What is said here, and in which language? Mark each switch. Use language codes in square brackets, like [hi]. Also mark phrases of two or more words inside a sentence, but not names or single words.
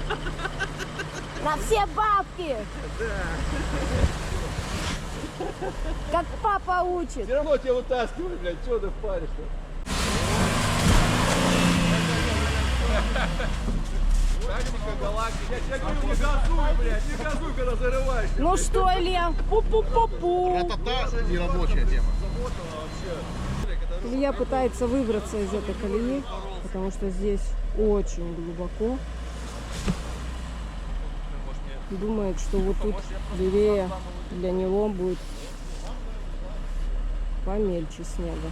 [ru] На все бабки! Как папа учит. Все равно тебя вытаскиваю, блядь. Чего ты впаришься? Тактика галактики. Я тебе говорю, не газуй, блядь. Не газуй, когда зарываешься. Ну что, Илья? Пу-пу-пу-пу. Это та нерабочая тема. Илья пытается выбраться из этой колеи, потому что здесь очень глубоко. Думает, что вот тут левее для него будет помельче снега.